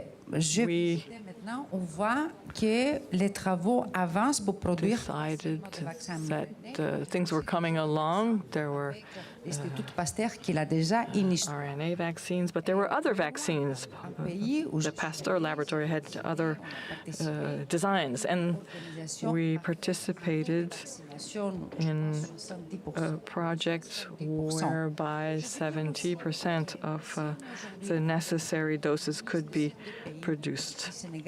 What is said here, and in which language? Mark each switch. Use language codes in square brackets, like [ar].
[fr] Maintenant, on voit que les travaux avancent pour produire [en] decided that things were coming along. There were [fr] l'Institut Pasteur qui l'a déjà initié. [en] RNA vaccines, but there were other vaccines. The Pasteur laboratory had other designs, and we participated in a project whereby 70% of the necessary doses could be produced.